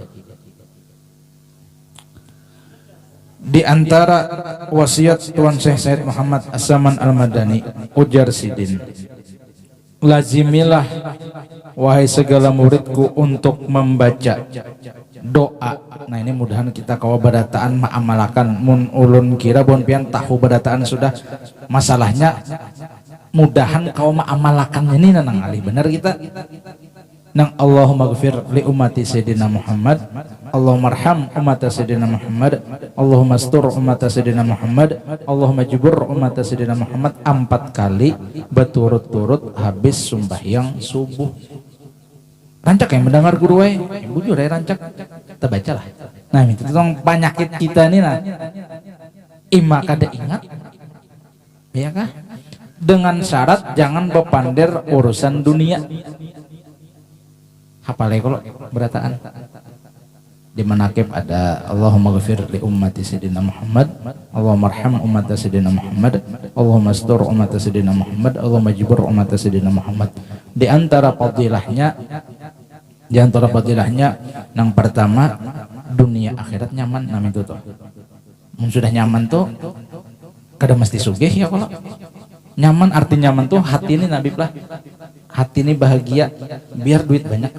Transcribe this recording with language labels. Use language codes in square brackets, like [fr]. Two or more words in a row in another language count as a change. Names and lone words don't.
[bjn] Di antara wasiat Tuan Syekh Said Muhammad As-Saman Al-Madani, ujar Sidin, lazimilah wahai segala muridku untuk membaca doa. Nah ini mudahan kita kawa badataan ma'amalakan mun ulun kira bon pian tahu badataan sudah, masalahnya mudahan kawa ma'amalakan ini nang alih benar kita nang [ar] اللهم اغفر لأمة سيدنا محمد اللهم ارحم أمة سيدنا محمد اللهم استر أمة سيدنا محمد اللهم اجبر أمة سيدنا محمد [bjn] 4 kali berturut-turut habis sembahyang subuh. Rancak yang mendengar guru wae, bujur ya rancak. Kita bacalah. Nah, itu tentang penyakit kita nih nah. Ima kada ingat. Ya kah? Dengan syarat jangan bepander urusan dunia. Hafalnya kalau berataan. Di manakib ada [ar] اللهم اغفر لأمة سيدنا محمد اللهم ارحم أمة سيدنا محمد اللهم استر أمة سيدنا محمد اللهم اجبر أمة سيدنا محمد. [bjn] Di antara fadilahnya yang pertama dunia akhirat nyaman. Nah itu tuh sudah nyaman tuh kada mesti sugih ya. Kalau nyaman arti nyaman tuh hati ini Nabi lah, hati ini bahagia biar duit banyak.